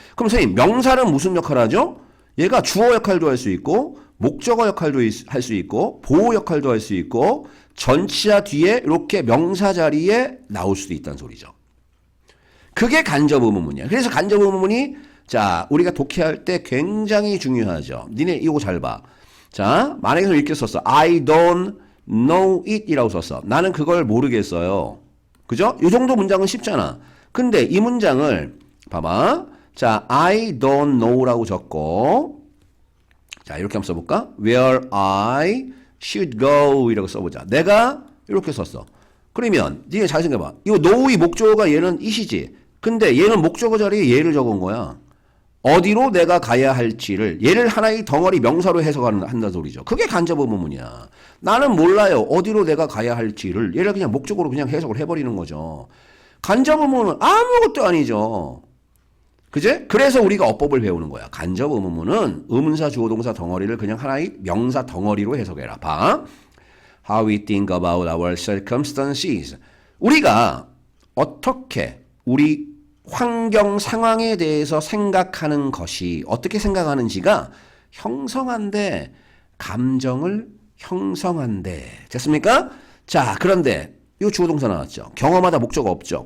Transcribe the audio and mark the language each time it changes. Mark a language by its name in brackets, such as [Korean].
[Korean] 그럼 선생님 명사는 무슨 역할을 하죠? 얘가 주어 역할도 할 수 있고 목적어 역할도 할 수 있고 보호 역할도 할 수 있고 전치사 뒤에 이렇게 명사 자리에 나올 수도 있다는 소리죠. 그게 간접 의문문이야. 그래서 간접 의문문이 자 우리가 독해할 때 굉장히 중요하죠. 니네 이거 잘 봐. 자 만약에 이렇게 썼어. [English] I don't know it [Korean] 이라고 썼어. 나는 그걸 모르겠어요. 그죠? 이 정도 문장은 쉽잖아. 근데 이 문장을 봐봐. 자, I don't know라고 적고 자, 이렇게 한번 써볼까? [English] Where I should go [Korean] 이라고 써보자. 내가 이렇게 썼어. 그러면 니네 잘 생각해봐. 이 know의 목적어가 얘는 it이지. 근데 얘는 목적어 자리에 얘를 적은 거야. 어디로 내가 가야 할지를 얘를 하나의 덩어리 명사로 해석한다는 소리죠. 그게 간접 의문문이야. 나는 몰라요. 어디로 내가 가야 할지를 얘를 그냥 목적으로 그냥 해석을 해버리는 거죠. 간접 의문문은 아무것도 아니죠. 그제? 그래서 우리가 어법을 배우는 거야. 간접 의문문은 의문사 주어 동사 덩어리를 그냥 하나의 명사 덩어리로 해석해라. 봐. [English] How we think about our circumstances. [Korean] 우리가 어떻게 우리 환경 상황에 대해서 생각하는 것이 어떻게 생각하는지가 형성한데 감정을 형성한데 됐습니까? 자 그런데 이 주어 동사 나왔죠. 경험하다 목적어 없죠.